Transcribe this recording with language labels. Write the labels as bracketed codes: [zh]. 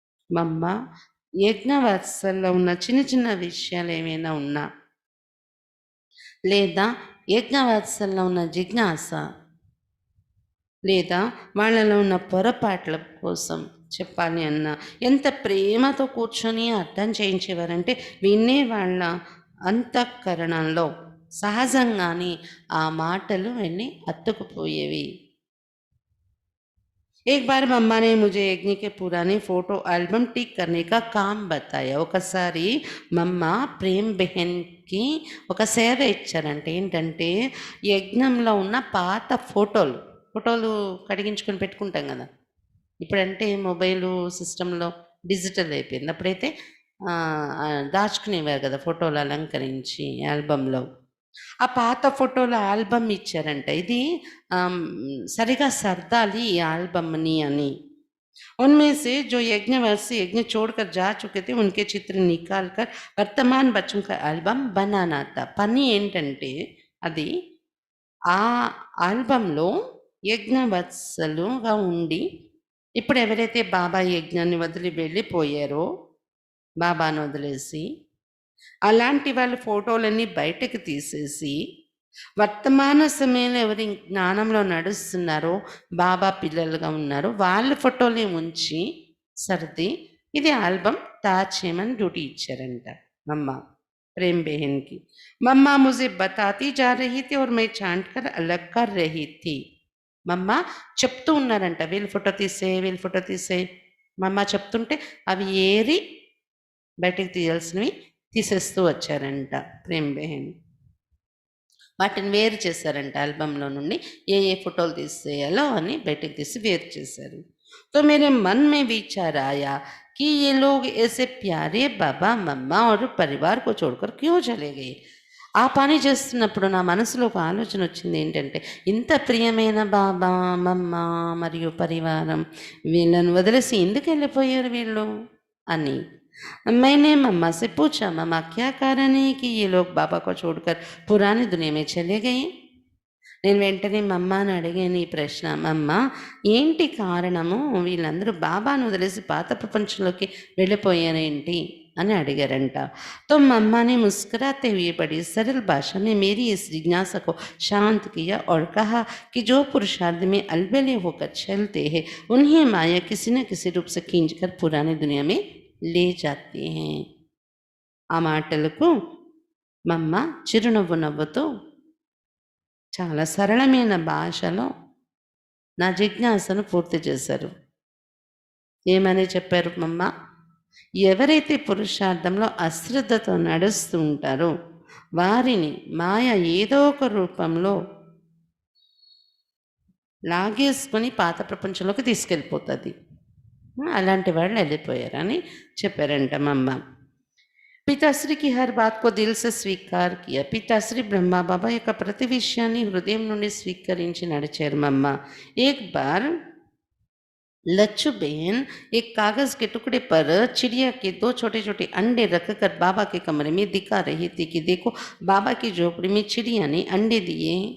[te] మమ్మ యజ్ఞవత్సల్లో ఉన్న చిన్న చిన్న విషయాలు ఏమైనా ఉన్నా, లేదా యజ్ఞవత్సల్లో ఉన్న జిజ్ఞాస, లేదా వాళ్ళలో ఉన్న పొరపాట్ల కోసం చెప్పాలి అన్న ఎంత ప్రేమతో కూర్చొని అర్థం చేయించేవారంటే వినే వాళ్ళ అంతఃకరణంలో సహజంగానే ఆ మాటలు వెళ్ళి అత్తుకుపోయేవి. [hi] एक बार मम्मा ने मुझे यज्ञ के पुराने फोटो एल्बम टिक करने का काम बताया. [te] ఒకసారి మమ్మ ప్రేమ్ బెహన్కి ఒక సేవ ఇచ్చారంటే ఏంటంటే యజ్ఞంలో ఉన్న పాత ఫోటోలు కడిగించుకొని పెట్టుకుంటాం కదా. ఇప్పుడంటే మొబైలు సిస్టంలో డిజిటల్ అయిపోయింది. అప్పుడైతే దాచుకునేవారు కదా ఫోటోలు అలంకరించి ఆల్బంలో. ఆ పాత ఫోటోల ఆల్బమ్ ఇచ్చారంట. ఇది సరిగా సర్దాలి ఈ ఆల్బమ్ని అని. [hi] उनमें से जो यज्ञवत्सी यज्ञ छोड़कर जा चुके थे उनके चित्र निकाल कर वर्तमान बच्चों का एल्बम बनाना था. [te] పని ఏంటంటే అది ఆ ఆల్బంలో యజ్ఞవత్సలుగా ఉండి ఇప్పుడు ఎవరైతే బాబా యజ్ఞాన్ని వదిలి వెళ్ళిపోయారో, బాబాను వదిలేసి, అలాంటి వాళ్ళ ఫోటోలన్నీ బయటకు తీసేసి వర్తమాన సమయంలో ఎవరి జ్ఞానంలో నడుస్తున్నారో, బాబా పిల్లలుగా ఉన్నారో వాళ్ళ ఫోటోలే ఉంచి సర్ది ఇది ఆల్బమ్ తయారు చేయమని డ్యూటీ ఇచ్చారంట మమ్మ ప్రేమ్ బెహన్కి. [hi] మమ్మ ముझे बताती जा रही थी और मैं छांट कर अलग कर रही थी. [te] మమ్మ చెప్తూ ఉన్నారంట, వీళ్ళ ఫోటో తీసే. మమ్మ చెప్తుంటే అవి ఏరి బయటకు తీయాల్సినవి తీసేస్తూ వచ్చారంట ప్రేమ్ బెహన్. వాటిని వేరు చేశారంట ఆల్బంలో నుండి. ఏ ఫోటోలు తీసేయాలో అని బయటకు తీసి వేరు చేశారు. [hi] तो मेरे मन में विचार आया कि ये लोग ऐसे प्यारे बाबा मम्मा और परिवार को छोड़कर क्यों चले गए. [te] ఆ పని చేస్తున్నప్పుడు నా మనసులో ఒక ఆలోచన వచ్చింది. ఏంటంటే ఇంత ప్రియమైన బాబా మమ్మ మరియు పరివారం వీళ్ళను వదిలేసి ఎందుకు వెళ్ళిపోయారు వీళ్ళు అని. [hi] मैंने मम्मा से पूछा, मम्मा क्या कारण है कि ये लोग बाबा को छोड़कर पुरानी दुनिया में चले गए. [te] నేను వెంటనే మమ్మని అడిగాను ఈ ప్రశ్న. మమ్మ ఏంటి కారణము, వీళ్ళందరూ బాబాను వదిలేసి పాత ప్రపంచంలోకి వెళ్ళిపోయారేంటి అని అడిగారంట. [hi] तो मम्मा ने मुस्कुराते हुए बड़ी सरल भाषा में मेरी इस जिज्ञासा को शांत किया और कहा कि जो पुरुषार्थ में अलबेले होकर चलते हैं उन्हें माया किसी न किसी रूप से खींचकर पुरानी दुनिया में ले जाते हैं. [te] ఆ మాటలకు మమ్మ చిరునవ్వు నవ్వుతూ చాలా సరళమైన భాషలో నా జిజ్ఞాసను పూర్తి చేశారు. ఏమని చెప్పారు మమ్మ, ఎవరైతే పురుషార్థంలో అశ్రద్ధతో నడుస్తూ ఉంటారో వారిని మాయ ఏదో ఒక రూపంలో లాగేసుకొని పాత ప్రపంచంలోకి తీసుకెళ్ళిపోతుంది. అలాంటి వాళ్ళు వెళ్ళిపోయారని చెప్పారంట మమ్మ. [hi] పితాశ్రీ की हर बात को दिल से स्वीकार किया. [te] పితాశ్రీ బ్రహ్మా బాబా యొక్క ప్రతి విషయాన్ని హృదయం నుండి స్వీకరించి నడిచారు మమ్మ. [hi] एक बार लच्छू बहन एक कागज के टुकड़े पर चिड़िया के 2 छोटे छोटे अंडे रखकर बाबा के कमरे में दिखा रही थी कि देखो बाबा की झोपड़ी में चिड़िया ने अंडे दिए.